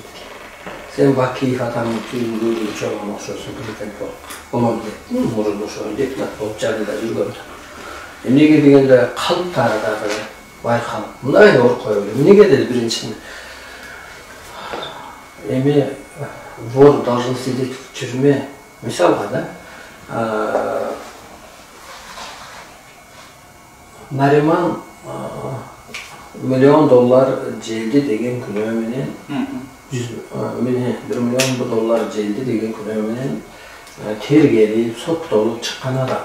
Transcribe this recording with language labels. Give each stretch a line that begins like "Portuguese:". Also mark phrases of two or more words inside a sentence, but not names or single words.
Kyrgyz: Сен Бакиев атамдын түйүндүү чоң окшосуң, президент болом деп. Мурун ошо депутат болуп жанында жүргөндө. Эмнеге дегенде калыптары дагы байкалып, мындай эле ооруп коюп эле. Эмнеге деди биринчи.
Russian: Эми вор должен сидеть в тюрьме.
Kyrgyz: Мисалга да. Нариман $1 миллион желди деген күнөө менен $1 миллион желди деген күнөө менен тергелип соттолуп чыккан адам.